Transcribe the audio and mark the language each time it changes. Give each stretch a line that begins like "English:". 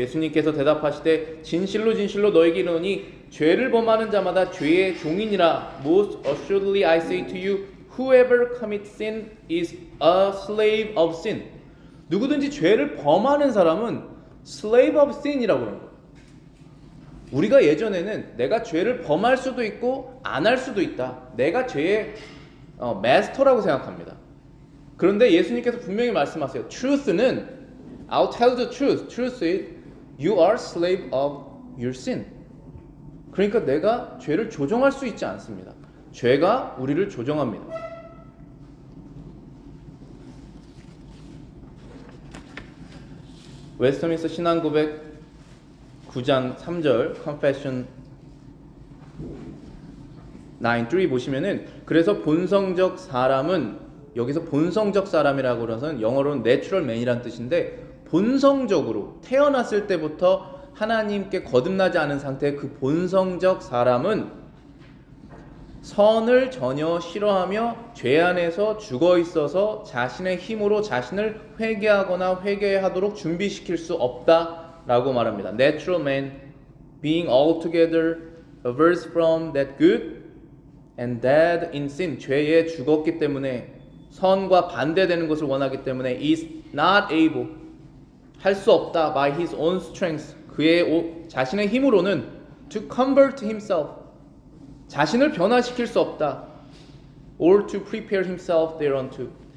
Korean: 예수님께서 대답하시되 진실로 진실로 너에게 이르노니 죄를 범하는 자마다 죄의 종이니라.
English: Most assuredly I say to you, whoever commits sin is a slave of sin.
Korean: 누구든지 죄를 범하는 사람은
English: slave of sin
Korean: 이라고 합니다. 우리가 예전에는 내가 죄를 범할 수도 있고 안 할 수도 있다. 내가 죄의 마스터라고 생각합니다. 그런데 예수님께서 분명히 말씀하세요.
English: Truth는 I'll tell the truth. Truth is you are slave of your sin.
Korean: 그러니까 내가 죄를 조정할 수 있지 않습니다. 죄가 우리를 조정합니다. 웨스터민스터 신앙고백 9장 3절 Confession 9:3 보시면은 그래서 본성적 사람은 여기서 본성적 사람이라고 그러서는 영어로는 natural man이라는 뜻인데 본성적으로 태어났을 때부터 하나님께 거듭나지 않은 상태의 그 본성적 사람은 선을 전혀 싫어하며 죄 안에서 죽어 있어서 자신의 힘으로 자신을 회개하거나 회개하도록 준비시킬 수 없다라고 말합니다.
English: Natural man being altogether averse from that good and dead in sin.
Korean: 죄에 죽었기 때문에 선과 반대되는 것을 원하기 때문에
English: is not able
Korean: 할 수 없다
English: by his own strength.
Korean: 그의 자신의 힘으로는
English: to convert himself
Korean: 자신을 변화시킬 수 없다.
English: or to prepare himself thereunto.